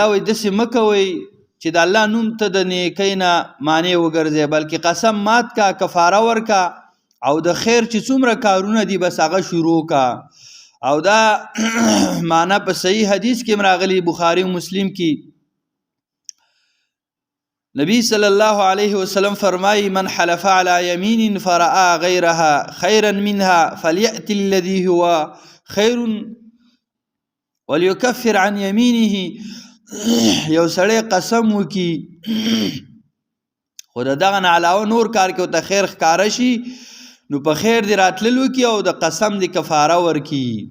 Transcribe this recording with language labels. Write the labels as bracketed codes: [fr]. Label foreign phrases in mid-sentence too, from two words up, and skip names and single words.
[ps] وي دسه مکوي چې د الله نوم ته د نیکی نه معنی وګرځي بلکې قسم مات کا کفاره ورکا او د خیر چې څومره کارونه دي بس هغه شروع کا او دا معنا په صحیح حدیث کې مراغلی بخاری و مسلم کې نبی [ar] صلی الله علیه وسلم [ps] فرمای [ar] من حلف علی یمین فرآ غیرها خیرا منها فلیأتی الذی هو خیر وليكفر عن یمینه. [ps] یو سړی قسم وکي خو دغه نه علاوه نور کار کې ته خیر ښکارا شي نو په خیر دی راتللو کې او د قسم دی کفاره ورکی.